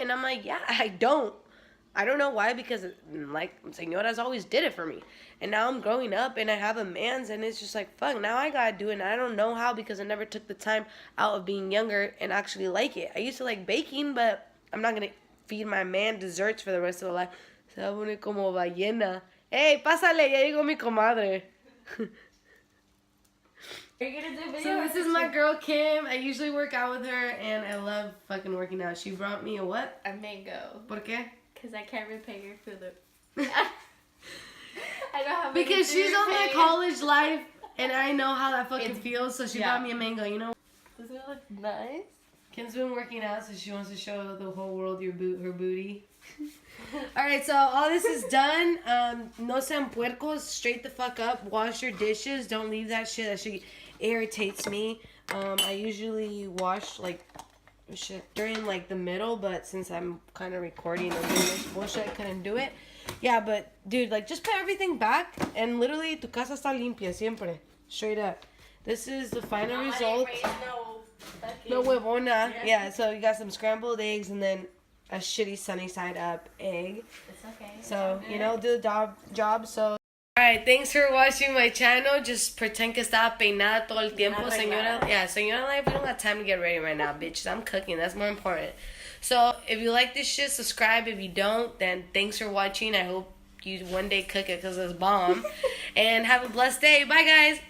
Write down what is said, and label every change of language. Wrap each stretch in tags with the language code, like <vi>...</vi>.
<en>And I'm like, yeah, I don't. I don't know why, because, like, Señora's always did it for me. And now I'm growing up and I have a man's, and it's just like, fuck, now I gotta do it. And I don't know how, because I never took the time out of being younger and actually like it. I used to like baking, but I'm not gonna feed my man desserts for the rest of the life.</en> <es>Se va a poner como ballena. Hey, pásale, ya llegó mi comadre.</es> <en>Are you gonna do video? So this is my girl Kim. I usually work out with her, and I love fucking working out. She brought me a what? A mango.</en> <es>¿Por qué?</es> <en>Because I can't repay your food. I don't have because she's on the college life And I know how that fucking feels, so she bought me a mango, you know? Doesn't it look nice? Kim's been working out, so she wants to show the whole world her booty. Alright, so all this is done.</en> <es>No sean puercos.</es> <en>Straight the fuck up. Wash your dishes. Don't leave that shit. That shit irritates me. I usually wash, like, shit during, like, the middle, but since I'm kind of recording and doing this bullshit, I couldn't do it. Yeah, but, dude, like, just put everything back, and literally,</en> <es>tu casa está limpia, siempre.</es> <en>Straight up. This is the final result.</en> <es>No huevona.</es> <en>Yeah, so you got some scrambled eggs and then a shitty sunny side up egg. It's okay. So, you know, do the job. So, alright, thanks for watching my channel. Just pretend</en> <es>que estaba peinada todo el tiempo, señora.</es> <en>Yeah, Señora Life, we don't got time to get ready right now, bitches. I'm cooking. That's more important. So, if you like this shit, subscribe. If you don't, then thanks for watching. I hope you one day cook it because it's bomb. And have a blessed day. Bye, guys.</en>